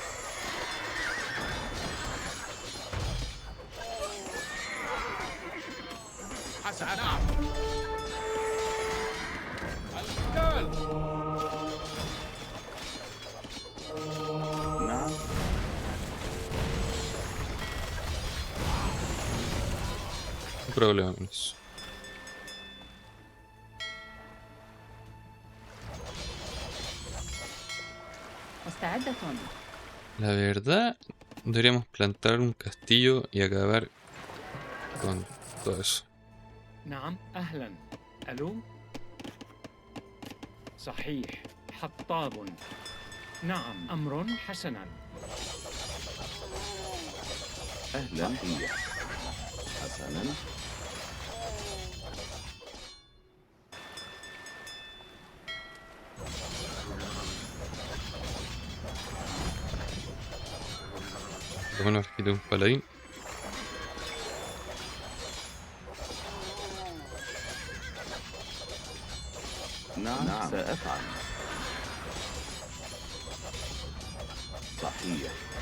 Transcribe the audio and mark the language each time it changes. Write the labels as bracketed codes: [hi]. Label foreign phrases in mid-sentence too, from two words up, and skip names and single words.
[ar] حسنا. نعم. القتال. نعم. [es] Un problema menos. [ar] مستعدة. [es] La verdad, deberíamos plantar un castillo y acabar con todo eso. [ar] نعم. أهلا. ألو. صحيح. حطاب. نعم. أمر حسنا. أهلا. صحيح. حسنا. [es] Por lo menos aquí tengo un paladín. [ar] نعم. سأفعل. صحيح.